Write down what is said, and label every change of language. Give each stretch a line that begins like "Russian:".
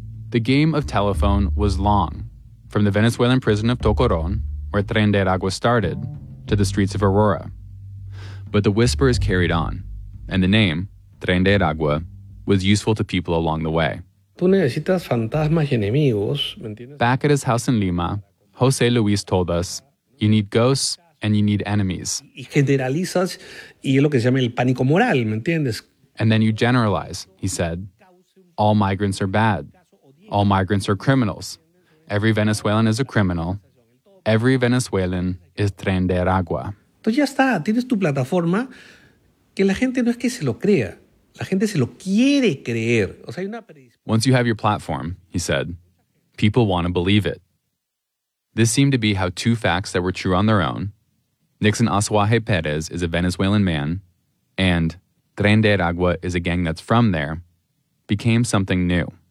English: The game of telephone was long, from the Venezuelan prison of Tocoron, where Tren de Aragua started, to the streets of Aurora. But the whisper is carried on, and the name, Tren de Aragua, was useful to people along the way.
Spanish: Tú necesitas fantasmas y enemigos, ¿me entiendes?
English: Back at his house in Lima, José Luis told us, you need ghosts and you need enemies.
Spanish: Y generalizas, y es lo que se llama el pánico moral, ¿me entiendes?
English: And then you generalize, he said. All migrants are bad. All migrants are criminals. Every Venezuelan is a criminal. Every Venezuelan is Tren de Aragua.
Spanish: Entonces ya está, tienes tu plataforma que la gente no es que se lo crea. La gente se lo quiere creer. O sea, hay una predisposición.
English: Once you have your platform, he said, people want to believe it. This seemed to be how two facts that were true on their own, Nixon Azuaje Pérez is a Venezuelan man, and Tren de Aragua is a gang that's from there, became something new.